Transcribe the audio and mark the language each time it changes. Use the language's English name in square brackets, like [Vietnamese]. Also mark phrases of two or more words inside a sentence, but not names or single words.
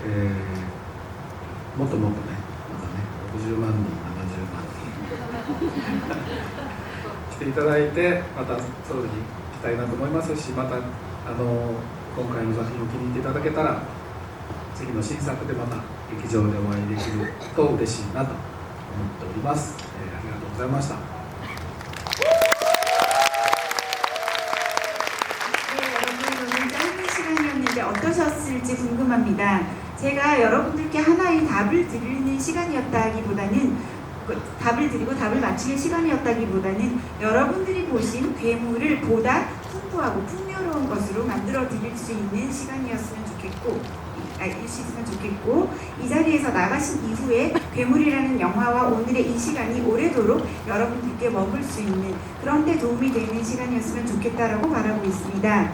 [Japanese] もっともっとね、またね、60万人、70万人来ていただいて、またソウルに来たいなと思いますし、また今回の作品を気に入っていただけたら、次の新作でまた劇場でお会いできると嬉しいなと思っております。ありがとうございました。 [Korean] 네, 여러분, 오늘 것이 궁금합니다. 제가 여러분들께 하나의 답을 드리는 시간이었다기보다는 답을 드리고 답을 맞추는 시간이었다기보다는 여러분들이 보신 괴물을 보다 풍부하고 풍요로운 것으로 만들어 드릴 수 있는 시간이었으면 좋겠고 이 자리에서 나가신 이후에 괴물이라는 영화와 오늘의 이 시간이 오래도록 여러분들께 머물 수 있는 그런 데 도움이 되는 시간이었으면 좋겠다라고 바라고 있습니다.